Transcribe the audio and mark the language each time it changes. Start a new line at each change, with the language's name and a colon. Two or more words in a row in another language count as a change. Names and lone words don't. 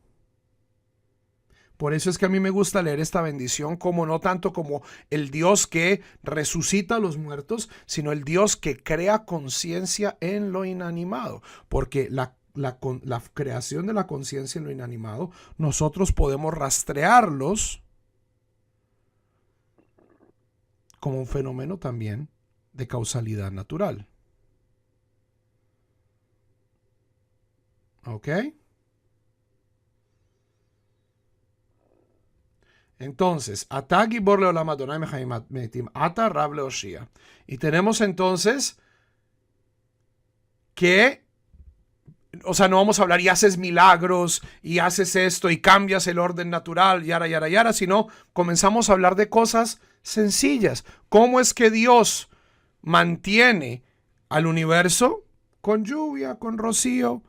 Spanish: Por eso es que a mí me gusta leer esta bendición como no tanto como el Dios que resucita a los muertos, sino el Dios que crea conciencia en lo inanimado, porque la creación de la conciencia en lo inanimado, nosotros podemos rastrearlos como un fenómeno también de causalidad natural. ¿Ok? Entonces,
Hebrew: אתה גבור לעולם אדני מחיה מתים, אתה רב להושיע.
Spanish: Y tenemos entonces que, o sea, no vamos a hablar y haces milagros y haces esto y cambias el orden natural, yara, yara, yara, sino comenzamos a hablar de cosas sencillas. ¿Cómo es que Dios mantiene al universo con lluvia, con rocío?